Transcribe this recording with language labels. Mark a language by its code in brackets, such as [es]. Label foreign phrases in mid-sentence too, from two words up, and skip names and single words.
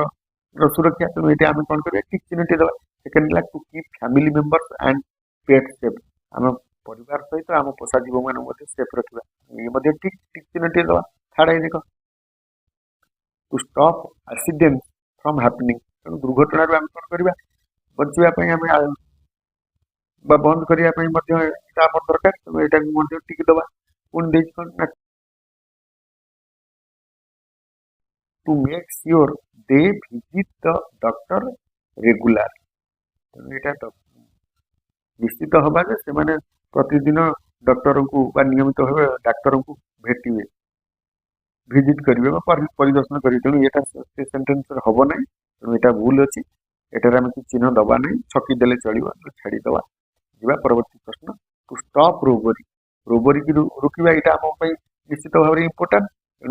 [or] ସୁରକ୍ଷା ତେଣୁ ଏଇଟା ଆମେ କ'ଣ କରିବା ଠିକ୍ ଚିହ୍ନଟି ଦେବା ସେକେଣ୍ଡ ହେଲା [en] to keep family members and pet safe [or] ଆମ ପରିବାର ସହିତ ଆମ ପୋଷା ଜୀବମାନଙ୍କୁ ମଧ୍ୟ ସେଫ୍ ରଖିବା ଇଏ ମଧ୍ୟ ଠିକ୍ ଚିହ୍ନଟି ଦେବା ଥାର୍ଡ ଦେଖ [en] to stop accident from happening [or] ତେଣୁ ଦୁର୍ଘଟଣାରୁ ଆମେ କ'ଣ କରିବା ବଞ୍ଚିବା ପାଇଁ ଆମେ ବା ବନ୍ଦ କରିବା ପାଇଁ ମଧ୍ୟ ଏଇଟା ଆମର ଦରକାର ତେଣୁ ଏଇଟାକୁ ମଧ୍ୟ ଠିକ୍ ଦେବା ପୁଣି ଦେଇଛି କ'ଣ ନା [en] to make sure they visit the doctor regular [or] ତେଣୁ ଏଇଟା ନିଶ୍ଚିତ ହବା ଯେ ସେମାନେ ପ୍ରତିଦିନ ଡକ୍ଟରଙ୍କୁ ବା ନିୟମିତ ଭାବେ ଡାକ୍ତରଙ୍କୁ ଭେଟିବେ ଭିଜିଟ୍ କରିବେ ବା ପରିଦର୍ଶନ କରିବେ ତେଣୁ ଏଇଟା ସେ ସେଣ୍ଟେନ୍ସରେ ହବ ନାହିଁ ତେଣୁ ଏଇଟା ଭୁଲ ଅଛି ଏଠାରେ ଆମେ କିଛି ଚିହ୍ନ ଦେବା ନାହିଁ ଛକି ଦେଲେ ଚଳିବ ଛାଡ଼ିଦେବା ଯିବା ପରବର୍ତ୍ତୀ ପ୍ରଶ୍ନ [en] to stop robberyକି [or] ରୋକିବା ଏଇଟା ଆମ ପାଇଁ ନିଶ୍ଚିତ ଭାବରେ ଇମ୍ପୋର୍ଟାଣ୍ଟ ତେଣୁ